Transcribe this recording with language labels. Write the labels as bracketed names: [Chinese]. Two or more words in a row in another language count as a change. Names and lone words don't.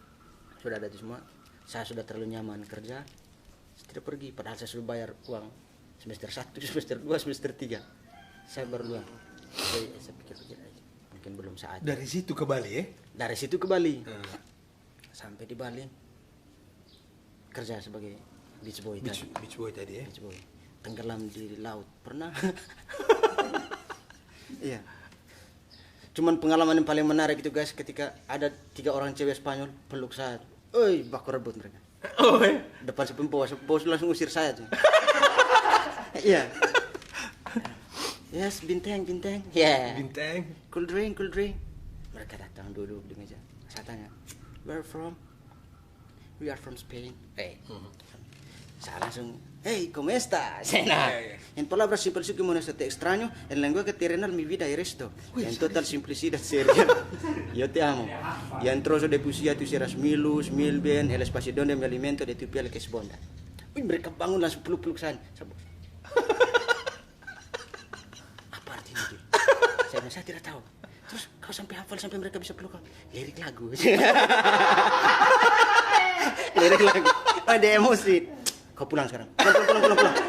[Indonesian] Saya sudah terlalu nyaman kerja, tidak pergi. Padahal saya sudah bayar uang semester 1, semester 2, semester 3. Saya baru 2. Saya pikir-pikir aja. Mungkin belum saatnya. Dari situ ke Bali ya? Dari situ ke Bali. Sampai di Bali kerja sebagai [English] beach boy [Indonesian] tadi. [English] Beach boy [Indonesian] tadi ya? [English] Beach boy. [Indonesian] Tenggelam di laut. Pernah? Iya. Cuman pengalaman yang paling menarik itu guys, ketika ada 3 orang cewek Spanyol peluk saya. Oi, baku rebut mereka. Oh ya? Depan sepupu langsung usir saya tuh. Iya. Yes, bintang. Yeah. Bintang. [English] Cool drink. [Indonesian] Mereka datang duduk di meja. Saya tanya, [English] where from? We are from Spain. [Indonesian] Saya langsung, [Spanish] hey, ¿cómo estás? En palabras simples y como no te extraño, en lenguaje terrenal mi vida eres tú. En total simplicidad seria. Yo te amo. Y en trozo de poesía tú serás mi luz, mi bien, el espacio donde me alimento de tu piel que es bondad. [Indonesian] Wih, mereka bangun langsung peluk-peluk saya. Apa artinya itu? Saya tidak tahu. Terus kau sampai hafal sampai mereka bisa peluk kau? Lirik lagu. Lirik lagu. Oh, dia emosi. Kau pulang sekarang. Pulang.